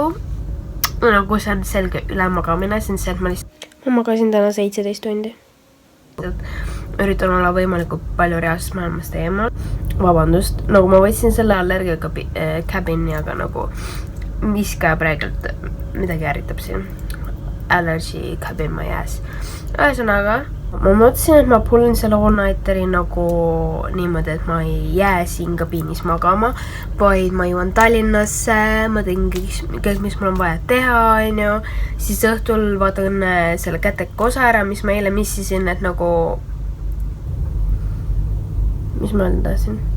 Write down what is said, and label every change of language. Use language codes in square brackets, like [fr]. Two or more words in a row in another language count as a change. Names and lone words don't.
[et] Nagu see on selge ülemagamine, see on see, et ma magasin täna 17 tundi. Üritan olla võimalikult palju reaalsest maailmast eemal. Vabandust, nagu ma võtsin selle allergia cabini, aga nagu mis ka praegult midagi ärritab siin. [en] Allergy cabin my ass. [et] Ühesõnaga, ma mõtlesin, et ma pullin selle all-nighteri nagu niimoodi, et ma ei jää siin kabiinis magama, vaid ma jõuan Tallinnasse, ma teen kõik, mis mul on vaja teha, siis õhtul vaatan selle käteka osa ära, mis ma eile missisin, et nagu mis ma öelda tahtsin?